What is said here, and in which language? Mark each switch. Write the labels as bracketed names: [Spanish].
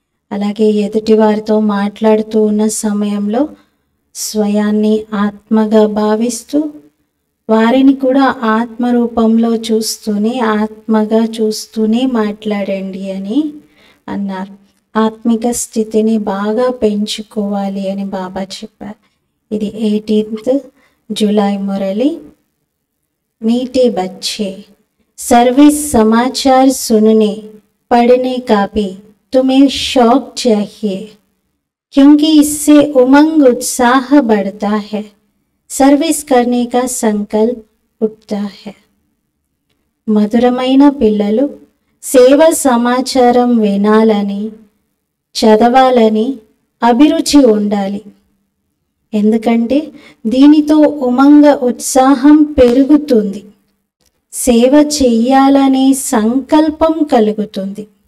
[Telugu] అలాగే ఎదుటి వారితో మాట్లాడుతూ ఉన్న సమయంలో స్వయాన్ని ఆత్మగా భావిస్తూ వారిని కూడా ఆత్మ రూపంలో చూస్తూనే ఆత్మగా చూస్తూనే మాట్లాడండి అని అన్నారు. ఆత్మిక స్థితిని బాగా పెంచుకోవాలి అని బాబా చెప్పారు. [Hindi] ఇది 18 जुलाई मुरली। मीठे बच्चे, सर्विस समाचार सुनने पढ़ने का भी तुम्हें शौक चाहिए, क्योंकि इससे उमंग उत्साह बढ़ता है, सर्विस करने का संकल्प उठता है। [Telugu] మధురమైన పిల్లలు సేవ సమాచారం వినాలని చదవాలని అభిరుచి ఉండాలి. ఎందుకంటే దీనితో ఉమంగ ఉత్సాహం పెరుగుతుంది, సేవ చెయ్యాలనే సంకల్పం కలుగుతుంది.